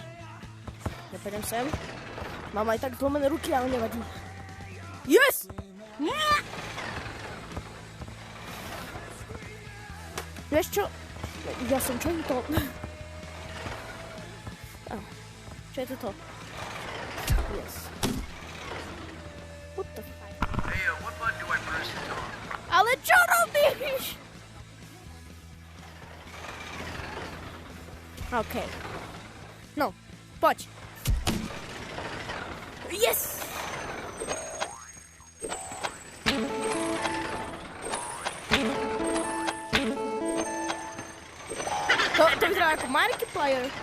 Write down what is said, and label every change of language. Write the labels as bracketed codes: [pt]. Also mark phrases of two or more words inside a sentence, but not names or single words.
[sk] Ja pôjdem sem. Mám aj tak zlomené ruky, ale nevadí. Yes! Vieš čo? Ja som čo je to? Čo je toto? [en] Yes. What the fuck? Hey, what button do I press to talk? [sk] Ale čo robíš? OK. No, poď. Yes! To vyzerá ako Markiplier.